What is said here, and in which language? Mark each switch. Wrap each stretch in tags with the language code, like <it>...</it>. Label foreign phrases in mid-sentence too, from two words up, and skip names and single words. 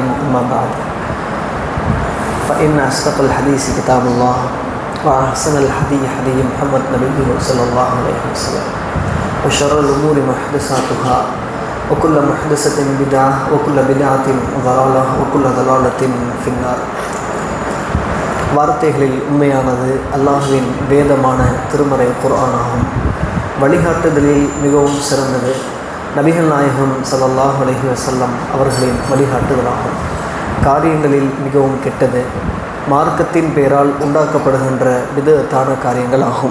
<ar>أما بعد، فإن أصدق الحديث كتاب الله، وأحسن الهدي هدي محمد نبيه صلى الله عليه وسلم، وشر الأمور محدثاتها، وكل محدثة بدعة، وكل بدعة ضلالة، وكل ضلالة في النار.</ar> <ta>வார்த்தைகளில் உண்மையானது அல்லாஹ்வின் வேதமான திருமறை குர்ஆனாகும். வழிகாட்டுதலில் மிகவும் சிறந்தது நபிகள் நாயகம்</ta> <ar>صلى الله عليه وسلم</ar> <ta>அவர்களின் வழிகாட்டுதலாகும். காரியங்களில் மிகவும் கெட்டது மார்க்கத்தின் பெயரால் உண்டாக்கப்படுகின்ற பிதஅத்தான காரியங்கள் ஆகும்.</ta>